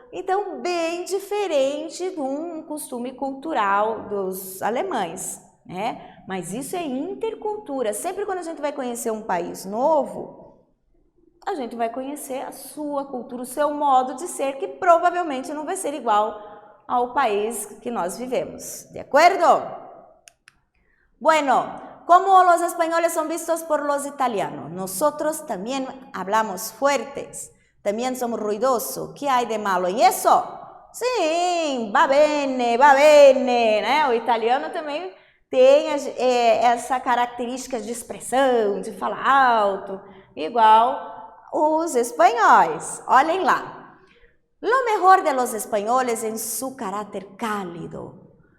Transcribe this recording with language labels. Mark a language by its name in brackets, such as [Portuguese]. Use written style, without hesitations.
[Portuguese] Então, bem diferente de um costume cultural dos alemães, né? Mas isso é intercultura. Sempre quando a gente vai conhecer um país novo, a gente vai conhecer a sua cultura, o seu modo de ser, que provavelmente não vai ser igual ao país que nós vivemos. [Spanish] ¿De acuerdo? Bueno, como los españoles son vistos por los italianos, nosotros también hablamos fuertes, también somos ruidosos. ¿Qué hay de malo en eso? [Portuguese] Sim, [Italian] va bene, [Portuguese] né? O italiano também tem essa característica de expressão, de falar alto, igual os espanhóis. Olhem lá. [Spanish] Lo mejor de los españoles en su carácter cálido.